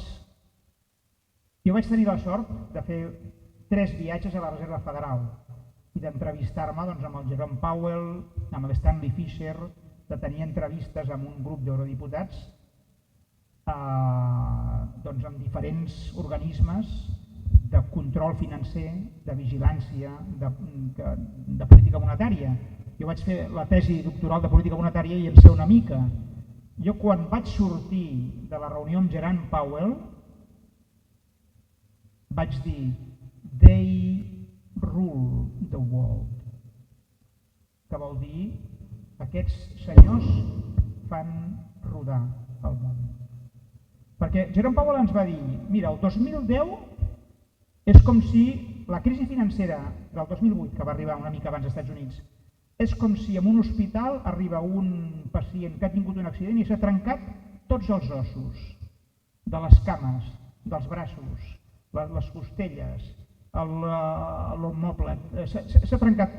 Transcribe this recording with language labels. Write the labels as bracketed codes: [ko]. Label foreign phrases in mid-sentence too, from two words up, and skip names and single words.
[ca] Jo vaig tenir la sort de fer 3 viatges a la Reserva Federal i d'entrevistar-me amb el Jerome Powell, amb l'Stanley Fischer, de tenir entrevistes amb un grup d'eurodiputats amb diferents organismes de control financer, de vigilància, de política monetària. Jo vaig fer la tesi doctoral de política monetària i en sé una mica. Jo quan vaig sortir de la reunió amb Jerome Powell vaig dir [en] "They rule the world", [ca] que vol dir aquests senyors fan rodar el món. Perquè Jerome Powell ens va dir, mira, el 2010 és com si la crisi financera del 2008, que va arribar una mica abans als Estats Units, és com si en un hospital arriba un pacient que ha tingut un accident i s'ha trencat tots els ossos, de les cames, dels braços, les costelles, l'omoplot, s'ha trencat.